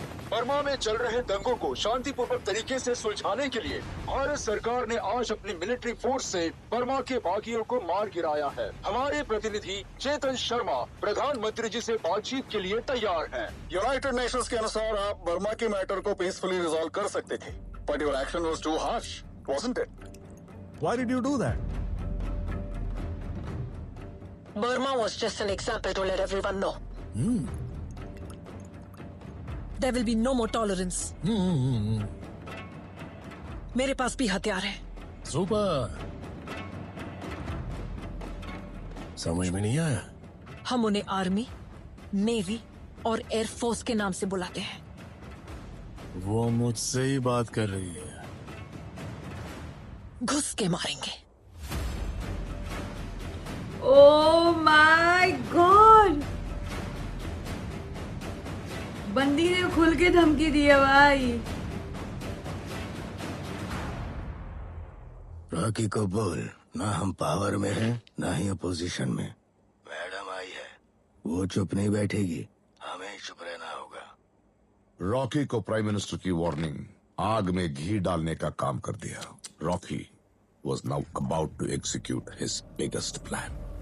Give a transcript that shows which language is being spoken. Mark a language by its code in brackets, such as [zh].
[hi] Burma में चल रहे दंगों को शांतिपूर्वक तरीके से सुलझाने के लिए भारत सरकार ने आज अपनी मिलिट्री फोर्स से बर्मा के बागियों को मार गिराया है। हमारे प्रतिनिधि चेतन शर्मा प्रधानमंत्री जी से बातचीत के लिए तैयार हैं। यूनाइटेड नेशंस के अनुसार आप बर्मा के मैटर को पीसफुली रिजॉल्व कर सकते थे, [en] But your action was too harsh, wasn't it? Why did you do that? Burma was just an example to let everyone know. There will be no more tolerance. [hi] मेरे पास भी हथियार है। Super. समझ में नहीं आया। हम उन्हें आर्मी, नेवी और एयरफोर्स के नाम से बुलाते हैं। वो मुझसे ही बात कर रही है। घुस के मारेंगे। [en] oh my God, [hi] बंदी ने खुल के धमकी दी है भाई। रॉकी को बोल, ना हम पावर में हैं, ना ही अपोजिशन में। मैडम आई है, वो चुप नहीं बैठेगी, हमें चुप रहना होगा। रॉकी को प्राइम मिनिस्टर की वार्निंग आग में घी डालने का काम कर दिया। [en] Rocky was now about to execute his biggest plan.